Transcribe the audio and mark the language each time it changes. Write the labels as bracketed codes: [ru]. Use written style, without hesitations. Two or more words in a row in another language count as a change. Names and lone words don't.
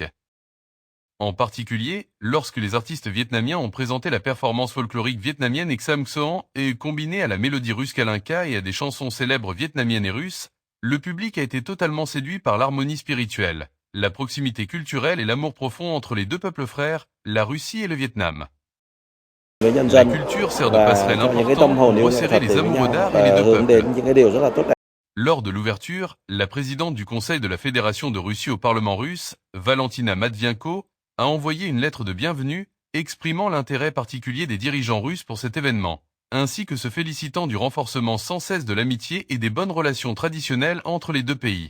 [fr] En particulier, lorsque les artistes vietnamiens ont présenté la performance folklorique vietnamienne Exam Xoan et combinée à la mélodie russe Kalinka et à des chansons célèbres vietnamiennes et russes, le public a été totalement séduit par l'harmonie spirituelle, la proximité culturelle et l'amour profond entre les deux peuples frères, la Russie et le Vietnam. [vi] với nhân [fr] La [vi] dân [fr] culture sert de [vi] và [fr] passerelle [vi] cho những cái [fr] importante [vi] tâm hồn [fr] pour [vi] yêu nghệ [fr] resserrer [vi] thuật [fr] les [vi] đến với [fr] amoureux [vi] nhau [fr] d'art et les [vi] và [fr] deux [vi] hướng [fr] peuples. [vi] đến những cái điều rất là tốt đẹp. [fr] Lors de l'ouverture, la présidente du Conseil de la Fédération de Russie au Parlement russe, Valentina Matvienko, a envoyé une lettre de bienvenue, exprimant l'intérêt particulier des dirigeants russes pour cet événement, ainsi que se félicitant du renforcement sans cesse de l'amitié et des bonnes relations traditionnelles entre les deux pays.